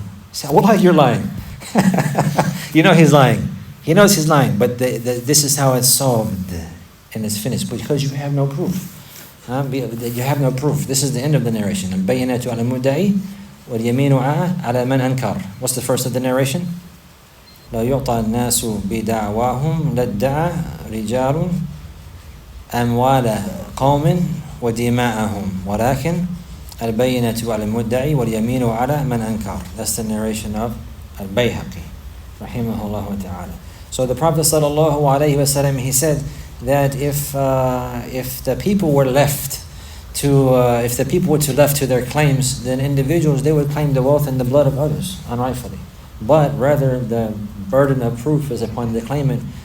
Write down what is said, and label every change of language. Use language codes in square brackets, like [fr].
[en] He said, Wallahi, you're lying. You know he's lying. He knows he's lying, but this is how it's solved. And it's finished because you have no proof. You have no proof. This is the end of the narration. [ar] Al-bayyinatu ala al-mudda'i wal-yaminu ala man ankar. [en] What's the first of the narration? [ar] لا يعطى الناس بدعواهم لادعى رجال أموال قوم ودماءهم ولكن البينة على المدعي واليمين على من أنكر. [en] That's the narration of Al-Bayhaqi rahimahullah ta'ala. So the Prophet sallallahu alaihi wasallam, he said that if the people were left to their claims, then individuals, they would claim the wealth and the blood of others unrightfully. But rather the burden of proof is upon the claimant,